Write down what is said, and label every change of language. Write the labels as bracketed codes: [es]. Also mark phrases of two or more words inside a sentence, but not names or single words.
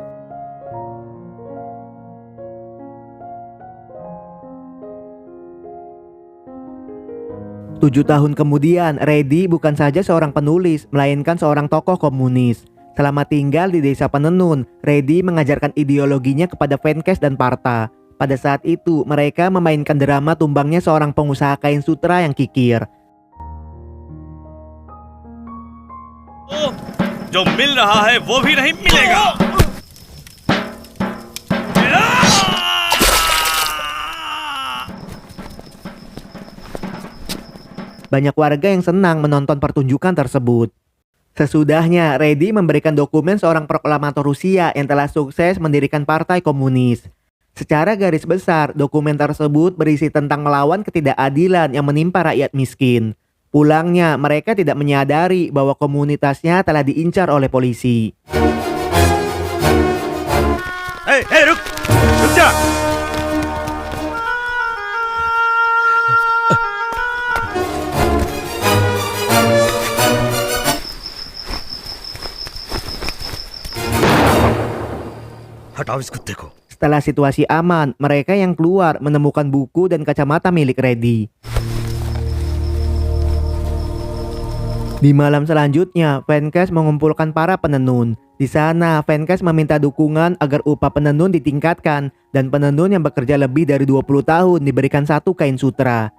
[id] Tujuh tahun kemudian, Reddy bukan saja seorang penulis, melainkan seorang tokoh komunis. Selama tinggal di desa Penenun, Reddy mengajarkan ideologinya kepada Venkes dan Partha. Pada saat itu, mereka memainkan drama tumbangnya seorang pengusaha kain sutra yang kikir. [hi] जो मिल रहा है वो भी नहीं मिलेगा। [id] Banyak warga yang senang menonton pertunjukan tersebut. Sesudahnya, Reddy memberikan dokumen seorang proklamator Rusia yang telah sukses mendirikan partai komunis. Secara garis besar, dokumen tersebut berisi tentang melawan ketidakadilan yang menimpa rakyat miskin. Pulangnya, mereka tidak menyadari bahwa komunitasnya telah diincar oleh polisi. [hi] Hei, ruk जा। हटाओ इस कुत्ते को। [id] Setelah situasi aman, mereka yang keluar menemukan buku dan kacamata milik Reddy. Di malam selanjutnya, Venkes mengumpulkan para penenun. Di sana, Venkes meminta dukungan agar upah penenun ditingkatkan dan penenun yang bekerja lebih dari 20 tahun diberikan satu kain sutra.